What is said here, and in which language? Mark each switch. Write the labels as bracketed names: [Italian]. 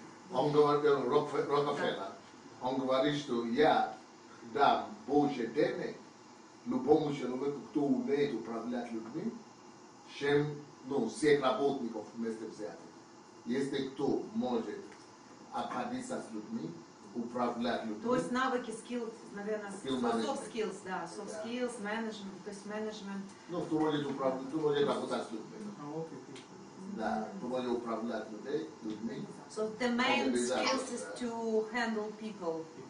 [Russian] Он говорил, Рокфеллер, он говорит, что я дам больше денег любому человеку, кто умеет управлять людьми, чем всех работников вместе взятых. Если кто может обходиться с людьми, управлять людьми. То есть навыки, skills, наверное, [English] Skill soft skills, [Russian] да, [English] soft skills, management, [Russian] то есть [English] management. [Russian] Кто может управлять, кто может работать с людьми. Да, кто может управлять людьми. [English] So the main skills is to handle people.